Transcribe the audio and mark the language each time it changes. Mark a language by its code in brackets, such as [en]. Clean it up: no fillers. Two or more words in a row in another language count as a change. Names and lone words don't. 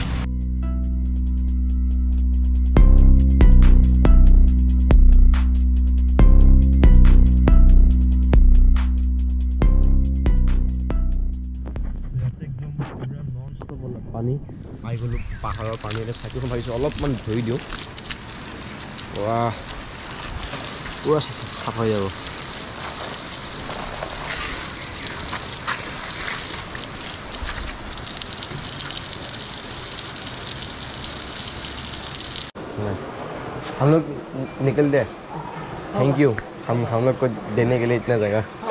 [as] পানী আহি গ'লোঁ পাহাৰৰ পানী এটা চাকিখন ভাবিছোঁ অলপমান ধৰি দিওঁ পুৰা চাফা হৈ যাব [hi] हम लोग निकल दे [en] thank you [hi] हम लोग को देने के लिए इतना जगह